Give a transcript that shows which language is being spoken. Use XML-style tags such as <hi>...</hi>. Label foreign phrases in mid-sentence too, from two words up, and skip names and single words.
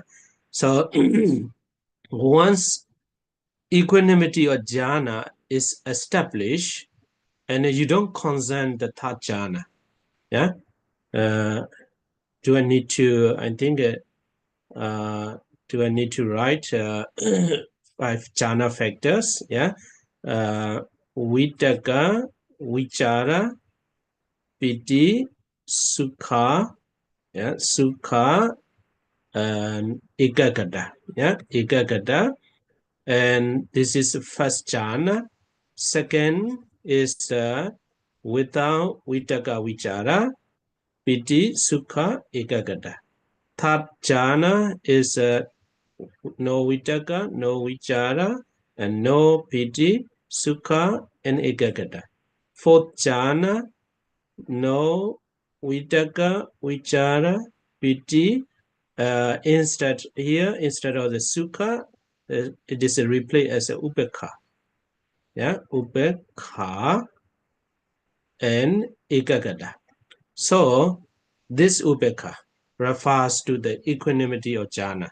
<en>So once equanimity of jhana is established, and you don't concern the third jhana. Yeah. Do I need to? I think. Do I need to write 5 jhana factors? Yeah.</en> <pi>Vitaka, vichara, piti, sukha.</pi> <en>Yeah. Sukha and ekaggata. Yeah. Ekaggata. And this is first jhana. Second is without</en> <pi>vitaka, vichara, piti, sukha, ekaggata.</pi> <en>Third jhana is no vitaka, no vichara, and no</en> <pi>piti, sukha,</pi> <en>and ekaggata. Fourth jhana, no</en> <pi>vitaka, vichara, piti.</pi> <en>Instead of the sukha, it is replaced as a ubekha. Yeah, ubekha and ekaggata. So this ubekha refers to the equanimity of jhana.</en>